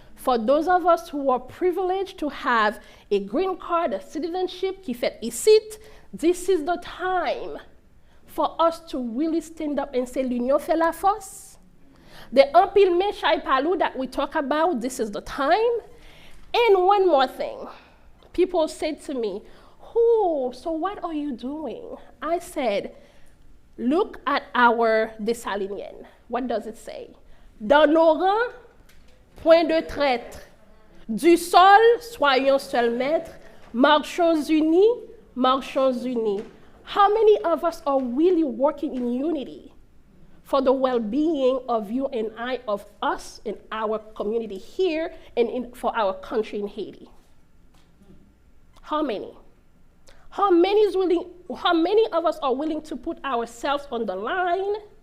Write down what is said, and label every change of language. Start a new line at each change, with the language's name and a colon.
English: For those of us who are privileged to have a green card, a citizenship,
French: qui fait ici,
English: this is the time for us to really stand up and say,
French: l'union fait la force.
English: The empilme chay palou that we talk about, this is the time. And one more thing. People said to me, so what are you doing? I said, look at our Dessalinienne. What does it say?
French: Dans nos rangs, point de traître. Du sol, soyons seuls maîtres. Marchons unis, marchons unis.
English: How many of us are really working in unity for the well-being of you and I, of us and our community here, and for our country in Haiti? How many? How many of us are willing to put ourselves on the line?